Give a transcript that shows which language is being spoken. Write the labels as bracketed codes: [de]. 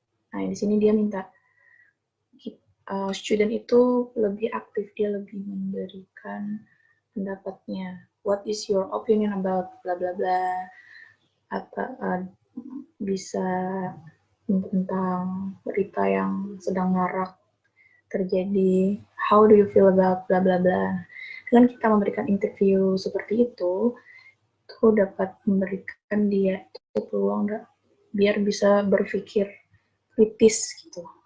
[id] Nah, di sini dia minta student itu lebih aktif, dia lebih memberikan pendapatnya. [en] What is your opinion about bla bla bla? [id] Atau bisa tentang berita yang sedang marak terjadi. [en] How do you feel about bla bla bla? [id] Dengan kita memberikan interview seperti itu dapat memberikan dia itu peluang biar bisa berpikir kritis gitu.